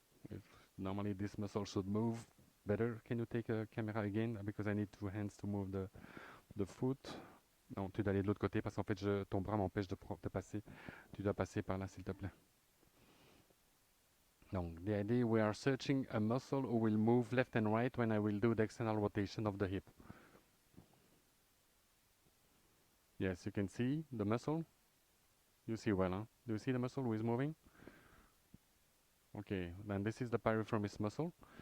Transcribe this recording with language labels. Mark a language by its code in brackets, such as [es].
[en] If normally this muscle should move better. Can you take a camera again? Because I need two hands to move the foot. [fr] Non, tu dois aller de l'autre côté parce qu'en fait, ton bras m'empêche de passer. Tu dois passer par là, s'il te plaît. [en] Donc, the idea, we are searching a muscle who will move left and right when I will do the external rotation of the hip. Yes, you can see the muscle. You see well, huh? Do you see the muscle who is moving? Okay, then this is the piriformis muscle.